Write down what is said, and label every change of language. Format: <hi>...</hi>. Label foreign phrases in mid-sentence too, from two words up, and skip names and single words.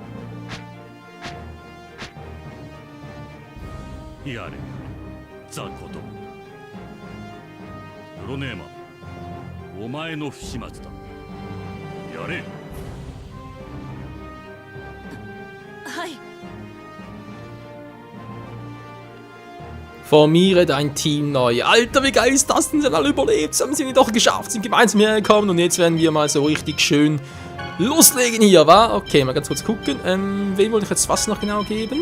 <ja>やれザコども。プロネーマー、お前の不始末だ。やれ。はい。</ja> <de>Formiere dein Team neu. Alter, wie geil ist das denn? Sie haben alle überlebt. Sie haben sie doch geschafft. Sind gemeinsam hergekommen. Und jetzt werden wir mal so richtig schön loslegen hier, wa? Okay, mal ganz kurz gucken. Wem wollte ich jetzt was noch genau geben?</de>